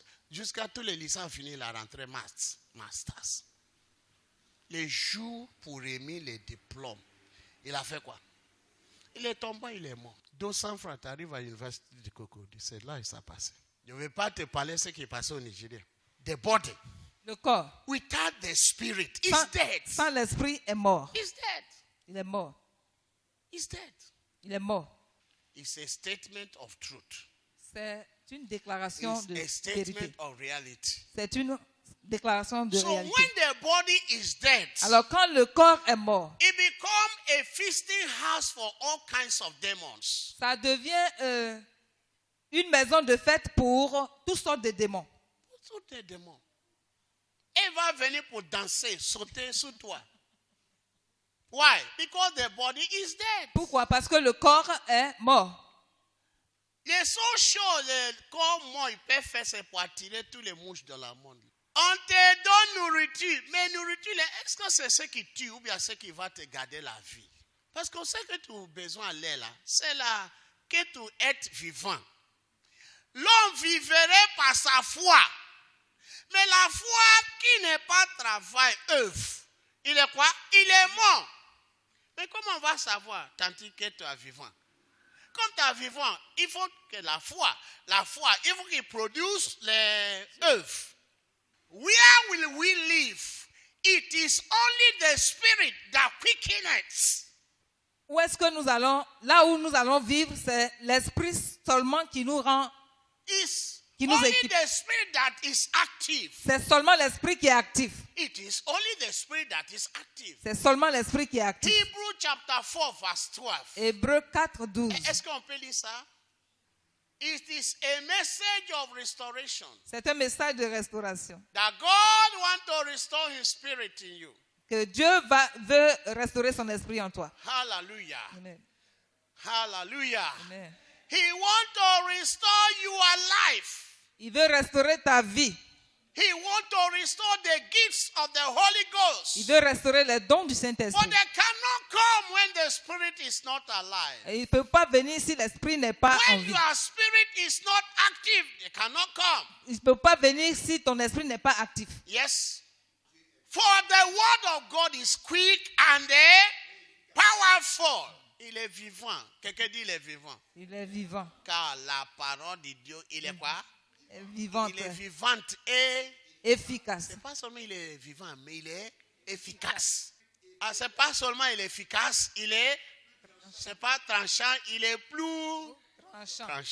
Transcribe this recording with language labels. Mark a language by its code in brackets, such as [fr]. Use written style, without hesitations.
[fr] Jusqu'à tous les licences finis, il a rentré masters. Les jours pour remettre les diplômes. Il a fait quoi? Il est tombé, il est mort. 200 francs, tu arrives à l'université de Cocody. C'est là que ça passe. Je ne vais pas te parler de ce qui est passé au Nigeria. [en] The body. [fr] Le corps [en] Without the spirit is dead. [fr] sans l'esprit est mort. [en] It's dead. [fr] Il est mort. [en] It's dead. [fr] Il est mort. [en] It's a statement of truth. [fr] C'est une déclaration [en] It's [fr] de [en] a statement [fr] vérité. [en] of reality. [fr] C'est une déclaration de [en] So [fr] réalité. [en] when the body is dead, [fr] Alors quand le corps est mort, [en] it becomes a feasting house for all kinds of demons. [fr] ça devient une maison de fête pour toutes sortes de démons. Tous les démons. Elle va venir pour danser, sauter sur toi. [en] Why? Because the body is dead. [fr] Pourquoi? Parce que le corps est mort. Les seules choses le corps mort il peut faire, c'est pour attirer tous les mouches dans le monde. On te donne nourriture, mais nourriture, est-ce que c'est ce qui tue ou bien ce qui va te garder la vie? Parce qu'on sait que tu as besoin d'aller là. C'est là que tu es vivant. L'homme vivrait par sa foi. Mais la foi qui n'est pas travail, œuvre, il est quoi? Il est mort. Mais comment on va savoir tandis que tu es vivant? Comme tu es vivant, il faut que la foi, il faut qu'il produise les œuvres. [en] Where will we live? It is only the spirit that quickens. [fr] Où est-ce que nous allons? Là où nous allons vivre, c'est l'esprit seulement qui nous rend, [en] It's [fr] qui nous [en] only [fr] équipe. [en] the spirit that is active. [fr] C'est seulement l'esprit qui est actif. [en] It is only the spirit that is active. [fr] C'est seulement l'esprit qui est actif. [en] Hebrew chapter 4 verse 12. [fr] Hébreux 4, 12. Est-ce qu'on peut lire ça? [en] It is a message of restoration. [fr] C'est un message de restauration. [en] That God wants to restore his spirit in you. [fr] Que Dieu veut restaurer son esprit en toi. [en] Hallelujah. Amen. Hallelujah. Amen. He wants to restore your life. [fr] Il veut restaurer ta vie. [en] He wants to restore the gifts of the Holy Ghost. [fr] Il veut restaurer les dons du [en] But [fr] Saint-Esprit. [en] they cannot come when the spirit is not alive. [fr] Et il ne peut pas venir si l'esprit n'est pas en [en] When [fr] vie. [en] your spirit is not active, they cannot come. [fr] Il ne peut pas venir si ton esprit n'est pas actif. [en] Yes. For the word of God is quick and powerful. [fr] Il est vivant. Quelqu'un dit il est vivant. Il est vivant. Car la parole de Dieu, il est quoi? Vivante. Il est vivante et Efficace. c'est pas seulement il est vivant, mais il est efficace. Ah, c'est pas seulement il est efficace, c'est pas tranchant, il est plus tranchant.